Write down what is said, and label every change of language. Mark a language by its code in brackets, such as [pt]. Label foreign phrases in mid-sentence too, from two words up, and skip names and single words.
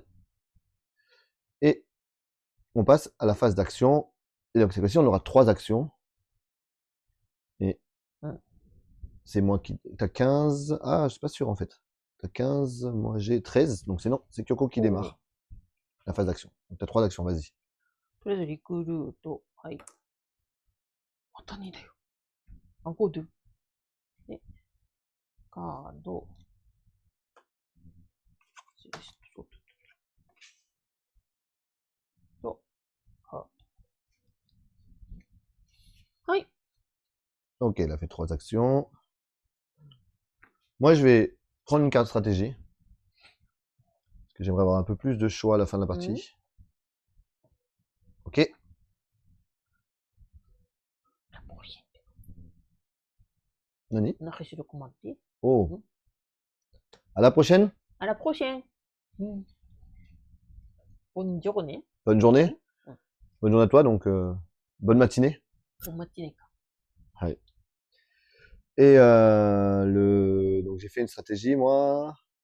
[fr] Et on passe à la phase d'action. Et donc cette fois-ci, on aura 3 actions. Et c'est moi qui... T'as 15... Ah, je suis pas sûr en fait. T'as 15, moi j'ai 13. Donc c'est non, c'est Kyoko qui démarre la phase d'action. Donc t'as 3 actions, vas-y. [ja] とりあえずリクルート。はい。また2だよ。あ、5で。で、カード。と、はい。 [fr] Ok, elle a fait 3 actions. Moi, je vais prendre une carte stratégie. que j'aimerais avoir un peu plus de choix à la fin de la partie. Ok. la prochaine. [ja] Nani? なんかしろ困って。 [fr] Oh. À la prochaine. À la prochaine. Bonne journée. Bonne journée. Mm. Bonne journée à toi, donc bonne matinée. Bonne matinée. Ouais. Et donc j'ai fait une stratégie, moi.